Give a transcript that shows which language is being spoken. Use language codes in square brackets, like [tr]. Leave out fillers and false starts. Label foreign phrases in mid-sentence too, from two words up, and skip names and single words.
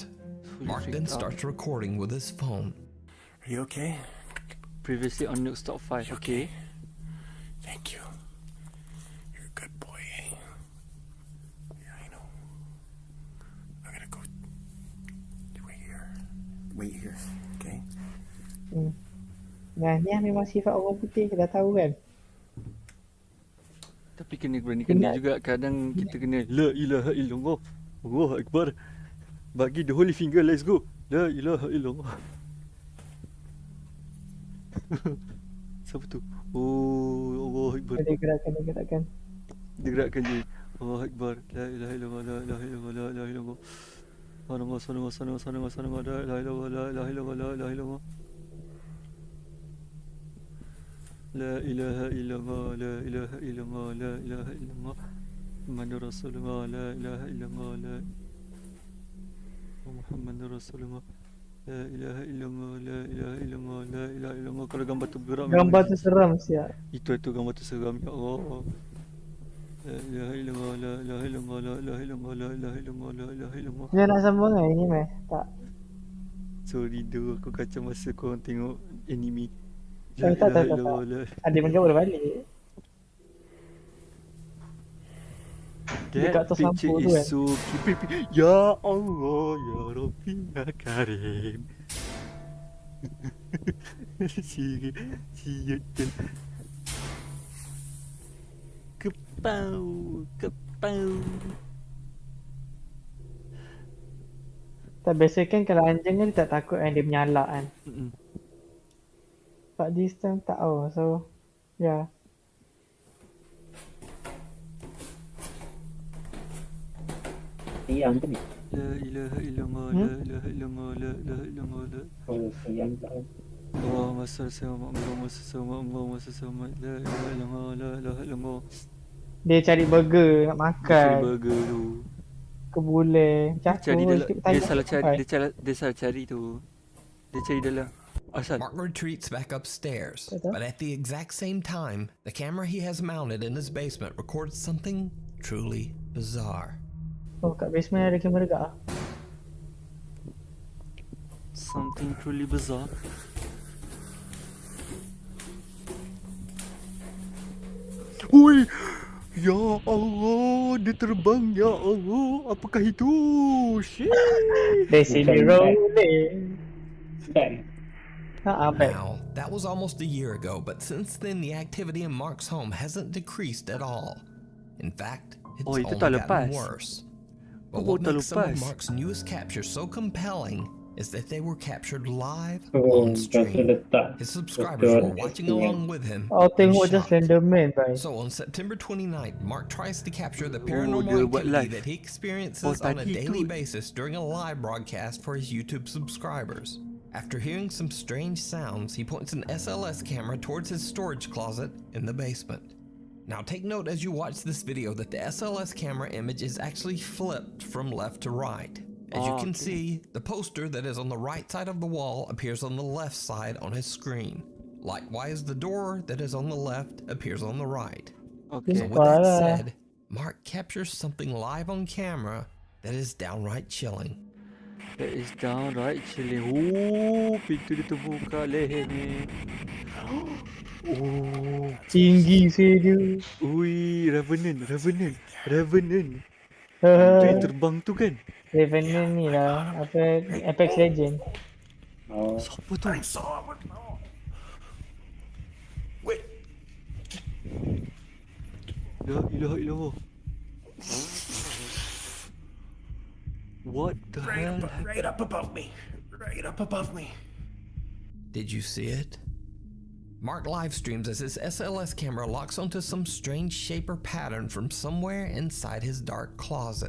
[en] Mark then starts recording with his phone. Are you okay? Previously on Nuke's Top 5, okay? Thank you. You're a good boy, eh? Yeah, I know. I'm gonna go wait here, okay? [ms] Nah, ni memang sifat orang putih, dah tahu kan? Tapi kena juga, kadang kita kena [ar] لا إله إلا الله الله أكبر. [en] Bagi the holy finger, let's go. [ar] لا إله إلا الله. [ms] Siapa tu? [ar] Oh, الله أكبر. [ms] Dia gerakkan. Dia gerakkan je. [ar] الله أكبر. لا إله إلا الله، لا إله إلا الله، لا إله إلا الله. سنالله، لا إله إلا الله، لا إله إلا الله، لا إله إلا الله. لا إله إلا الله، لا إله إلا الله، لا إله إلا الله. محمد رسول الله، لا إله إلا الله، لا محمد رسول الله. لا إله إلا الله، لا إله إلا الله، لا إله إلا الله. [ms] Kalau gambar tu bergerak, gambar tu seram siap. Itu gambar tu seram, [ar] يا الله. لا إله إلا الله، لا إله إلا الله، لا إله إلا الله، لا إله إلا الله، لا إله إلا الله. [ms] Dia nak sambung kan ini meh? Tak. Sorry tu, aku kacau masa korang tengok anime. Tak. Adik pun boleh balik. [en] That picture is so creepy. [ar] يا الله، يا ربي، يا كريم. [ms] Siatan. Kepau. Tak, biasa kan kalau anjing kan tak takut kan dia menyalak kan. [en] But this time [ms] tak tahu, [en] so yeah. [ms] Siang tu ni. [ar] لا إله إلا الله، لا إله إلا الله، لا إله إلا الله، لا. [ms] Oh, siang tak. [ar] اللهم صل لا إله إلا الله، لا إله إلا الله. [ms] Dia cari burger nak makan. Cari burger tu. Kebule. Dia salah cari tu. Dia cari dalam. [en] Mark retreats back upstairs, but at the exact same time, the camera he has mounted in his basement records something truly bizarre. [ms] Oh, kat basement ada kamera dekat ah. [en] Something truly bizarre. Oi! [ar] يا الله, [ms] dia terbang, [ar] يا الله. [ms] Apakah itu? [en] Shit. They see me rolling. Now, that was almost a year ago, but since then the activity in Mark's home hasn't decreased at all. In fact, it's only gotten worse. But what makes some of Mark's newest captures so compelling is that they were captured live Oh, on stream. [ms] letak [en] His subscribers were watching along with him. Oh, in [ms] tengok just [en] shock. Slenderman, bye. So on September 29th, Mark tries to capture the [ms] dia [en] paranormal [ms] buat [en] activity live. that he experiences on a [ms] tadi [en] daily [ms] tu. [en] basis during a live broadcast for his YouTube subscribers. After hearing some strange sounds, he points an SLS camera towards his storage closet in the basement. Now take note as you watch this video that the SLS camera image is actually flipped from left to right. As you can see, the poster that is on the right side of the wall appears on the left side on his screen. Likewise, the door that is on the left appears on the right. Okay. So with that said, Mark captures something live on camera that is downright chilling. That is downright chilling. [ms] Oh, pintu dia terbuka leher ni. Oh, tinggi saya. Ui, Revenant. Itu yang terbang tu kan? Revenant ni lah, apa Apex Legend. Oh. Siapa tu? [en] Wait. [ar] لا إله إلا الله. [en] What the hell? Right up above me. Right up above me. Did you see it? Mark live streams as his SLS camera locks onto some strange shape or pattern from somewhere inside his dark closet.